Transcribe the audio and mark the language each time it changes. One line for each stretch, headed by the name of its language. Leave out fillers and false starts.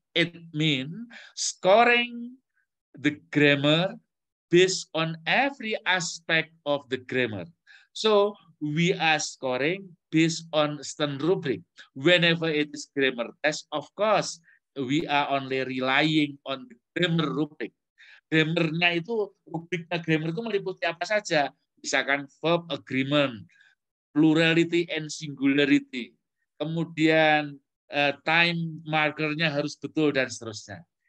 English: It means scoring the grammar based on every aspect of the grammar. So we are scoring based on certain rubric. Whenever it is grammar test, of course, we are only relying on the grammar rubric.
Indonesian: Grammarnya itu, rubriknya grammar itu meliputi apa saja. Misalkan verb agreement, plurality and singularity. Kemudian time markernya harus betul dan seterusnya.